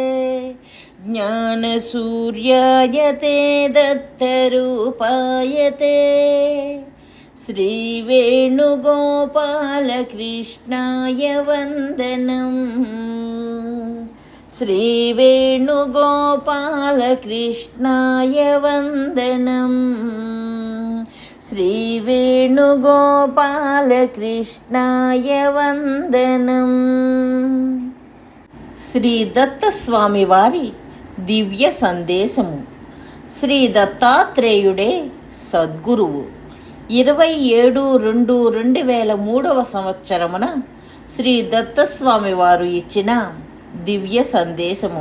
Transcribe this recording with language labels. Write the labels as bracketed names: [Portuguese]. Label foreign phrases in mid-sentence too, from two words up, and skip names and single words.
[Sanskrit] ज्ञानसूर्यायते दत्तरूपायते श्रीवेणुगोपालकृष्णाय वन्दनम् श्रीवेणुगोपालकृष्णाय वन्दनम् श्रीवेणुगोपालकृष्णाय वन्दनम् [Telugu] శ్రీ దత్తస్వామి వారి దివ్య సందేశము. శ్రీ దత్తాత్రేయుడే సద్గురువు. 27/2/2003 సంవత్సరమున శ్రీ దత్తస్వామి వారు ఇచ్చిన దివ్య సందేశము.